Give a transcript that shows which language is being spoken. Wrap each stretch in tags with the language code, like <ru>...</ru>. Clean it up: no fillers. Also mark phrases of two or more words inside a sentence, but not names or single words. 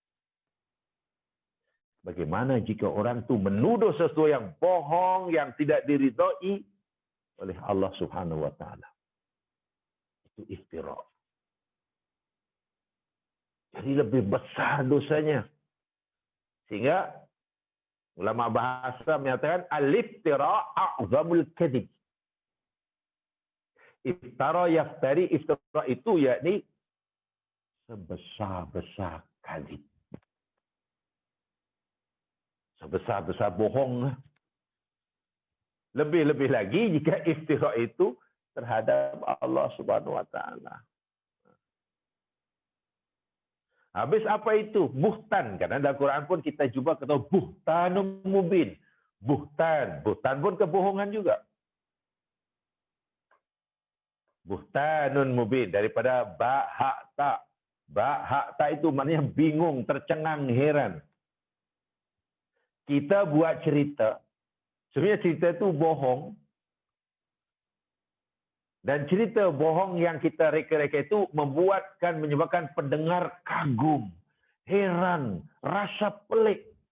<ms>Bagaimana jika orang itu menuduh sesuatu yang bohong, yang tidak diridhoi oleh Allah</ms> <ar>سبحانه وتعالى?</ar> <ms>Itu iftira. Jadi lebih besar dosanya. Sehingga ulama bahasa menyatakan</ms> <ar>الافتراء أعظم الكذب. افترى يفتري,</ar> <ms>iftira itu yakni sebesar-besar kadzib. Sebesar-besar bohong. Lebih-lebih lagi jika iftira itu terhadap Allah</ms> <ar>سبحانه وتعالى.</ar> <ms>Habis apa itu? Buhtan. Karena dalam Quran pun kita jumpa kata</ms> <ar>بهتان مبين.</ar> <ms>Buhtan. Buhtan pun kebohongan juga.</ms> <ar>بهتان مبين.</ar> <ms>Daripada ba, ha, ta. Ba, ha, ta itu maknanya bingung, tercengang, heran. Kita buat cerita. Sebenarnya cerita itu bohong. Dan cerita bohong yang kita reka-reka itu menyebabkan pendengar kagum, heran, rasa pelik.</ms>